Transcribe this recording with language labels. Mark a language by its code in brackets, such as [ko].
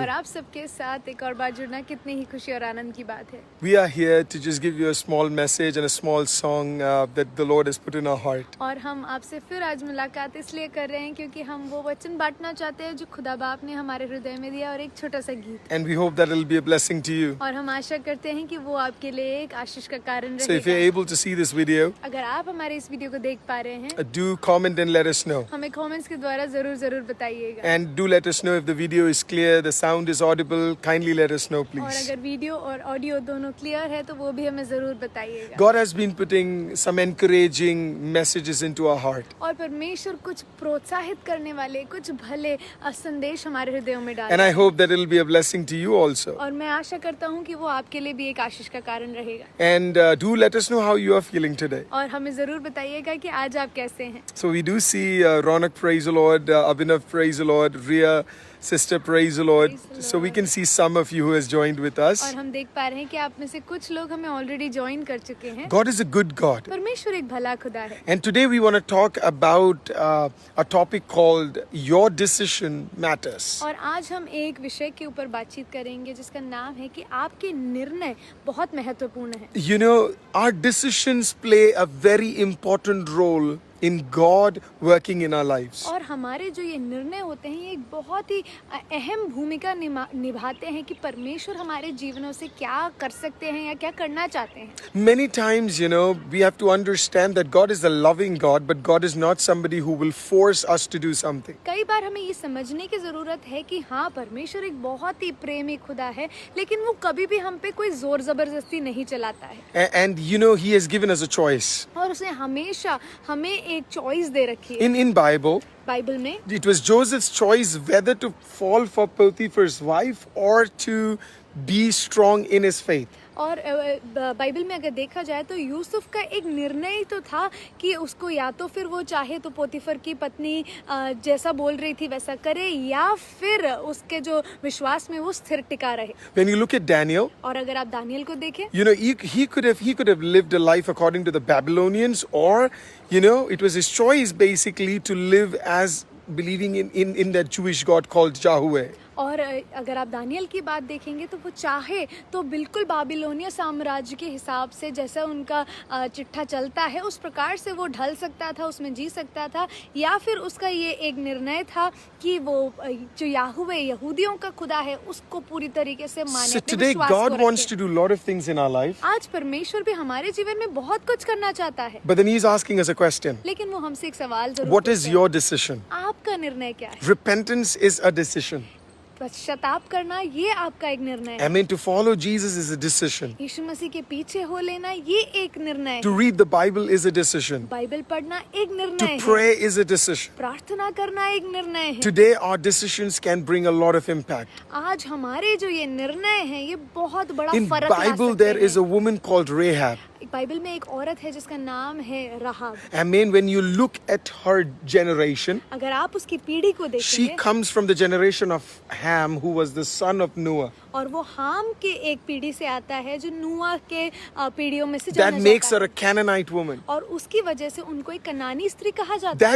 [hi] और आप सबके साथ एक और बार जुड़ना कितनी ही खुशी और आनंद की बात है। [en] We are here to just give you a small message and a small song that the Lord has put in our heart. [hi] और हम आपसे फिर आज मुलाकात इसलिए कर रहे हैं क्योंकि हम वो वचन बांटना चाहते हैं जो खुदा बाप ने हमारे हृदय में दिया और एक छोटा सा गीत। [en] And we hope that it will be a blessing to you. [hi] और हम आशा करते हैं कि वो आपके लिए एक आशीष का कारण [en] So if you're [hi] रहेगा। [en] able to see this video, [hi] अगर आप हमारे इस वीडियो को देख पा रहे हैं [en] do comment and let us know. [hi] हमें कमेंट्स के द्वारा जरूर बताइएगा। [en] And do let us know if the video is clear, the sound is audible. Kindly let us know, [hi] और [en] please. [hi] अगर वीडियो और ऑडियो दोनों क्लियर है तो वो भी हमें जरूर बताइएगा। [en] God has been putting some encouraging messages into our heart. [hi] और परमेश्वर कुछ प्रोत्साहित करने वाले कुछ भले संदेश हमारे हृदयों में डाल [en] And I hope that it will be a blessing to you also. [hi] और मैं आशा करता हूँ कि वो आपके लिए भी एक आशीष का कारण रहेगा। [en] And do let us know how you are feeling today. [hi] और हमें जरूर बताइएगा कि आज आप कैसे हैं। [en] So we do see Ronak, praise the Lord, Abhinav, praise the Lord, Ria, sister, praise the Lord. Praise the So we Lord. can see some of you who has joined with us. [hi] और हम देख पा रहे हैं कि आप में से कुछ लोग हमें ऑलरेडी ज्वाइन कर चुके हैं। [en] God is a good God. [hi] परमेश्वर एक भला खुदा है। [en] And today we want to talk about a topic called Your Decision Matters. [hi] और आज हम एक विषय के ऊपर बातचीत करेंगे जिसका नाम है कि आपके निर्णय बहुत महत्वपूर्ण है। [en] You know, our decisions play a very important role in God working in our lives. [hi] और हमारे जो ये निर्णय होते हैं ये एक बहुत ही अहम भूमिका निभाते हैं कि परमेश्वर हमारे जीवनों से क्या कर सकते हैं या क्या करना चाहते हैं। [en] Many times, you know, we have to understand that God is a loving God, but God is not somebody who will force us to do something. [hi] कई बार हमें ये समझने की जरूरत है कि हाँ परमेश्वर एक बहुत ही प्रेमी खुदा है लेकिन वो कभी भी हम पे कोई जोर जबरदस्ती नहीं चलाता है। [en] And you know, He has given us a choice. [hi] और उसने हमेशा हमें एक चॉइस दे रखी है। [en] In Bible, [hi] बाइबल में [en] it was Joseph's choice whether to fall for Potiphar's wife or to be strong in his faith. [hi] और बाइबल में अगर देखा जाए तो यूसुफ का एक निर्णय ही तो था कि उसको या तो फिर वो चाहे तो पोतीफर की पत्नी जैसा बोल रही थी वैसा करे या फिर उसके जो विश्वास में वो स्थिर टिका रहे। [en] When you look at Daniel, [hi] और अगर आप दानियल को देखें [en] you know, he could have lived a life according to the Babylonians, or you know, it was his choice basically to live as believing in that Jewish God called Yahweh. [hi] और अगर आप Daniel की बात देखेंगे तो वो चाहे तो बिल्कुल बाबिलोनिया साम्राज्य के हिसाब से जैसा उनका चिट्ठा चलता है उस प्रकार से वो ढल सकता था, उसमें जी सकता था, या फिर उसका ये एक निर्णय था कि वो जो याहुवे यहूदियों का खुदा है उसको पूरी तरीके से माने। [en] So [hi] अपने [en] today [hi] विश्वास [en] God [hi] को [en] wants [hi] रखे। [en] to do a lot of things in our life, [hi] आज परमेश्वर भी हमारे जीवन में बहुत कुछ करना चाहता है [en] but then He's asking us a question. [hi] लेकिन वो हमसे एक सवाल जरूर [en] What is [hi] पूछता है। [en] your decision? [hi] आपका निर्णय क्या है? [en] Repentance is a decision. [hi] पश्चाताप करना ये आपका एक निर्णय है। [en] I mean, to follow Jesus is a decision. [hi] यीशु मसीह के पीछे हो लेना ये एक निर्णय है। [en] To read the Bible is a decision. [hi] Bible पढ़ना एक निर्णय [en] To [hi] है। [en] pray is a decision. [hi] प्रार्थना करना एक निर्णय है। [en] Today, our decisions can bring a lot of impact. [hi] आज हमारे जो ये निर्णय हैं ये बहुत बड़ा [en] In [hi] फर्क ला [en] Bible, [hi] सकते [en] there is a [hi] हैं। [en] woman called Rahab. [hi] बाइबल में एक औरत है जिसका नाम है राहाब। [en] I mean, when you look at her generation, [hi] अगर आप उसकी पीढ़ी को [en] she [hi] देखेंगे [en] comes from the generation of Ham, who was the son of Noah. [hi] और वो हाम के एक पीढ़ी से आता है जो नूह के पीढ़ियों में से [en] That [hi] जाना [en] makes her [hi] जाता [en] a Canaanite woman. [hi] है और उसकी वजह से उनको एक कनानी स्त्री कहा जाता है।